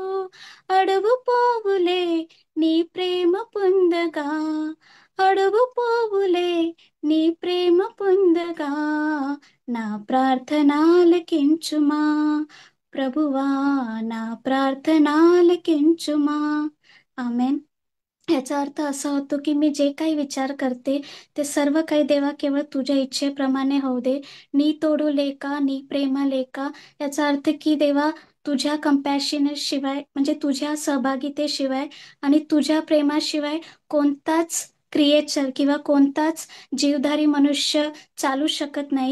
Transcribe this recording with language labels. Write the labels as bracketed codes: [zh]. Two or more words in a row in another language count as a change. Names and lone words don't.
[te] అడుగు పోవులే నీ ప్రేమ పొందగా, అడుగు పోవులే నీ ప్రేమ పొందగా, నా ప్రార్థనాలకించుమా ప్రభువా, నా ప్రార్థనాలకించుమా. [mr] आमेन. याचा अर्थ असा होतो की मी जे काही विचार करते ते सर्व काही देवा केवळ तुझ्या इच्छेप्रमाणे होऊ दे. [te] నీ తోడు లేక, నీ ప్రేమ లేక, [mr] याचा अर्थ की देवा तुझ्या कंपॅशने शिवाय, म्हणजे तुझ्या सहभागितेशिवाय आणि तुझ्या प्रेमाशिवाय कोणताच क्रिएचर किंवा कोणताच जीवधारी मनुष्य चालू शकत नाही.